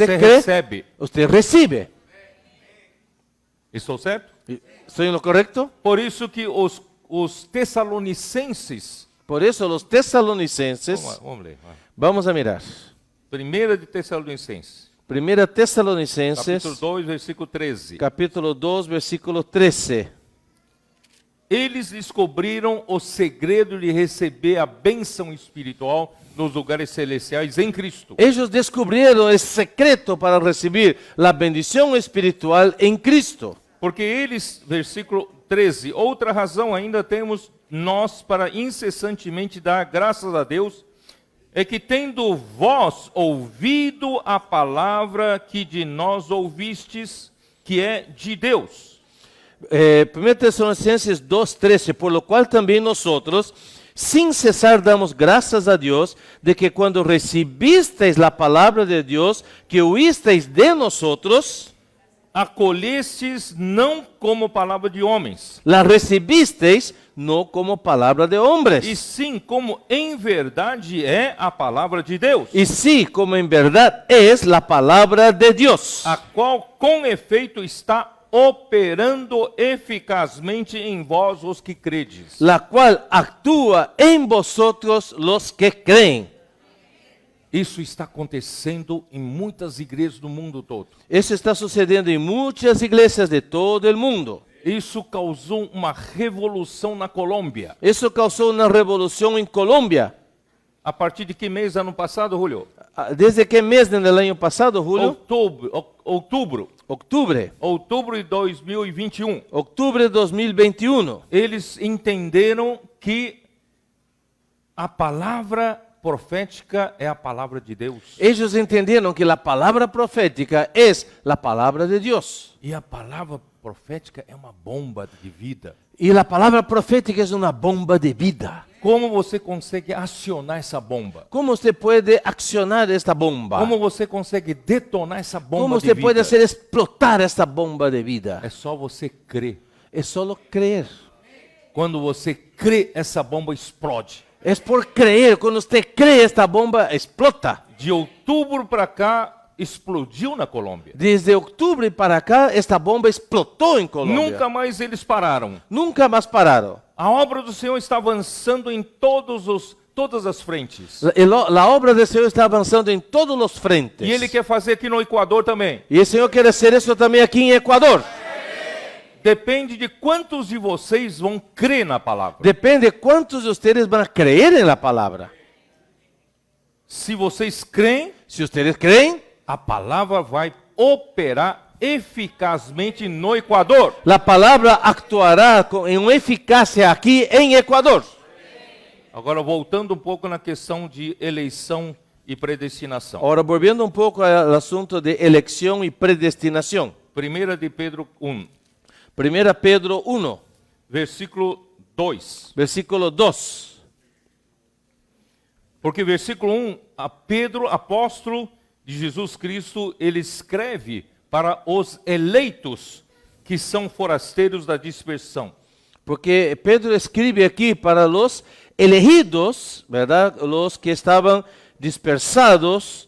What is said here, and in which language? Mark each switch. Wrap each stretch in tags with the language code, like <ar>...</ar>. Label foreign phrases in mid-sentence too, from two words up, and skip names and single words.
<es>usted cree,</es> <pt>recebe.</pt> <es>usted recibe.</es> <pt>Estou certo?</pt> <es>¿Estoy en lo correcto?</es> <pt>Por isso que os Tessalonicenses,</pt> <es>Por eso los tesalonicenses,</es> <pt>vamos ler.</pt> <es>vamos a mirar.</es> <pt>Primeira de Tessalonicenses,</pt> <es>Primera Tesalonicenses,</es> <pt>capítulo 2, versículo 13.</pt> <es>capítulo 2, versículo 13.</es> <pt>Eles descobriram o segredo de receber a bênção espiritual nos lugares celestiais em Cristo.</pt> <es>Ellos descubrieron el secreto para recibir la bendición espiritual en Cristo.</es> <pt>Porque eles, versículo 13, outra razão ainda temos nós para incessantemente dar graças a Deus, é que tendo vós ouvido a palavra que de nós ouvistes, que é de Deus.</pt> <es>1 Tesalonicenses 2:13, por lo cual también nosotros, sin cesar, damos gracias a Dios de que cuando recibisteis la palabra de Dios, que oísteis de nosotros,</es> <pt>Acolhestes não como palavra de homens,</pt> <es>la recibisteis no como palabra de hombres,</es> <pt>e sim como em verdade é a palavra de Deus,</pt> <es>y sí, como en verdad es la palabra de Dios,</es> <pt>a qual com efeito está operando eficazmente em vós os que credes.</pt> <es>la cual actúa en vosotros los que creen.</es> <pt>Isso está acontecendo em muitas igrejas do mundo todo.</pt> <es>Eso está sucediendo en muchas iglesias de todo el mundo.</es> <pt>Isso causou uma revolução na Colômbia.</pt> <es>Eso causó una revolución en Colombia.</es> <pt>A partir de que mês ano passado, Julio?</pt> <es>¿Desde qué mes del año pasado, Julio?</es> <pt>Outubro</pt> <es>Octubre</es> <pt>de 2021.</pt> <es>Octubre de 2021.</es> <pt>Eles entenderam que a palavra profética é a palavra de Deus.</pt> <es>Ellos entendieron que la palabra profética es la palabra de Dios.</es> <pt>E a palavra profética é uma bomba de vida.</pt> <es>Y la palabra profética es una bomba de vida.</es> <pt>Como você consegue acionar essa bomba?</pt> <es>¿Cómo usted puede accionar esta bomba?</es> <pt>Como você consegue detonar essa bomba</pt> <es>¿Cómo de usted vida? puede hacer explotar esta bomba de vida?</es> <pt>É só você crer.</pt> <es>Es solo creer.</es> <pt>Quando você crê, essa bomba explode.</pt> <es>Es por creer. Cuando usted cree, esta bomba explota.</es> <pt>De outubro para cá, explodiu na Colômbia.</pt> <es>Desde octubre para acá, esta bomba explotó en Colombia.</es> <pt>Nunca mais eles pararam.</pt> <es>Nunca más pararon.</es> <pt>A obra do Senhor está avançando em todas as frentes.</pt> <es>La obra del Señor está avanzando en todos los frentes.</es> <pt>E Ele quer fazer aqui no Equador também.</pt> <es>Y el Señor quiere hacer eso también aquí en Ecuador.</es> <pt>Depende de quantos de vocês vão crer na palavra.</pt> <es>Depende cuántos de ustedes van a creer en la palabra.</es> <pt>Se vocês creem,</pt> <es>Si ustedes creen,</es> <pt>a palavra vai operar eficazmente no Equador.</pt> <es>la palabra actuará en eficacia aquí en Ecuador.</es> <pt>Agora, voltando um pouco na questão de eleição e predestinação.</pt> <es>Ahora, volviendo un poco al asunto de elección y predestinación.</es> <pt>1 de Pedro 1.</pt> <es>1 Pedro 1, versículo 2. versículo 2.</es> <pt>Porque versículo 1, a Pedro, apóstolo de Jesus Cristo, ele escreve para os eleitos que são forasteiros da dispersão.</pt> <es>Porque Pedro escribe aquí para los elegidos, ¿verdad? Los que estaban dispersados.</es>